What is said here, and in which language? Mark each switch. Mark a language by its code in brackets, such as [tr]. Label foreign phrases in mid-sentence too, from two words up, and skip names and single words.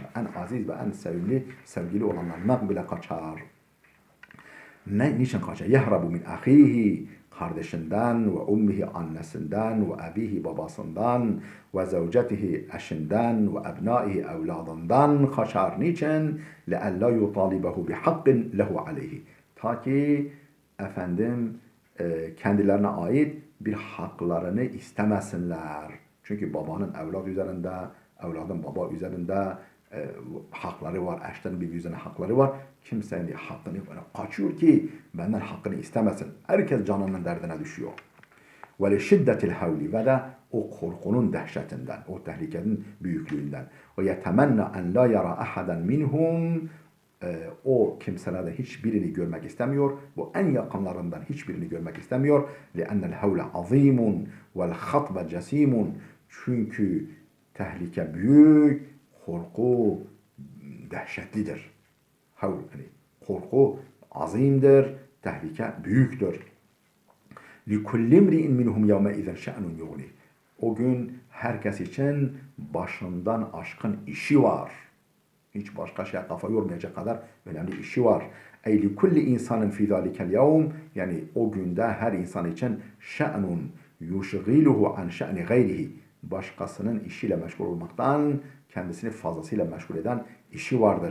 [tr] En aziz ve en sevgili olanlarından bile kaçar. Niçin kaçar? [ar] يهرب من أخيه, [tr] kardeşinden, ve ummihi annesinden, ve abihi babasından, ve zevcetihi eşinden, ve ebnaihi evladından kaçar. Niçin? [ar] لَاَلَّا يُطَالِبَهُ بِحَقٍ لَهُ عَلَيْهِ. [tr] Ta ki kendilerine ait bir haklarını istemesinler. Çünkü babanın evlad üzerinde, evladın baba üzerinde hakları var, eşlerin birbiri üzerine hakları var. Kimsenin hakkını kaçıyor ki benden hakkını istemesin. Herkes canının derdine düşüyor. [ar] ولشدة الهول, [tr] ve de o korkunun dehşetinden, o tehlikenin büyüklüğünden. [ar] ويتمنى أن لا يرى أحدا منهم, [tr] o kimselerde hiçbirini görmek istemiyor. Bu en yakınlarından hiçbirini görmek istemiyor. [ar] لِأَنَّ الْهَوْلَ عَظِيمٌ وَالْخَطْبَ جَسِيمٌ. [tr] Çünkü tehlike büyük, korku dehşetlidir. Havl, yani korku azimdir, tehlike büyüktür. [ar] لِكُلِّ امْرِئٍ مِّنْهُمْ يَوْمَئِذٍ شَأْنٌ يُغْنِهِ. [tr] O gün herkes için başından aşkın işi var. Hiç başka şeye kafa yormayacak kadar önemli işi var. [ar] أي لكل إنسان في ذلك اليوم, [tr] yani o günde her insan için [ar] شأن يشغله عن شأن غيره, [tr] başkasının işiyle meşgul olmaktan kendisini fazlasıyla meşgul eden işi vardır.